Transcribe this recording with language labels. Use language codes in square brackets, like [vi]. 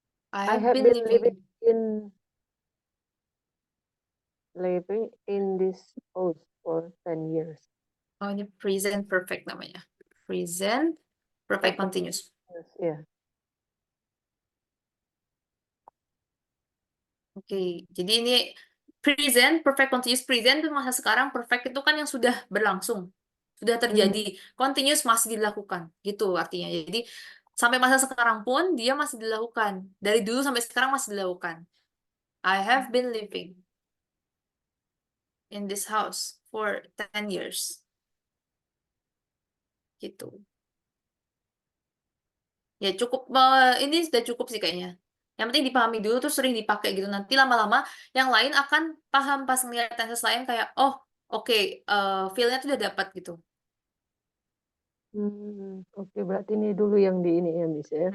[en] I I have have been been living living. in this house for 10 years. [id] Oh, ini present perfect namanya. [en] Present perfect continuous. [id] Ya. Oke, jadi ini present, perfect continuous present itu masa sekarang, perfect itu kan yang sudah berlangsung, sudah Mhm. terjadi, continuous masih dilakukan, gitu artinya. Jadi sampai masa sekarang pun dia masih dilakukan, dari dulu sampai sekarang masih dilakukan. [en] I have been living in this house for 10 years, gitu. [id] Ya cukup, ini sudah cukup sih kayaknya. Yang penting dipahami dulu terus sering dipakai gitu. Nanti lama-lama yang lain akan paham pas ngeliat tenses lain kayak, oh oke, feel-nya tuh udah dapat gitu. Oke, berarti ini dulu yang di ini ya, Miss ya.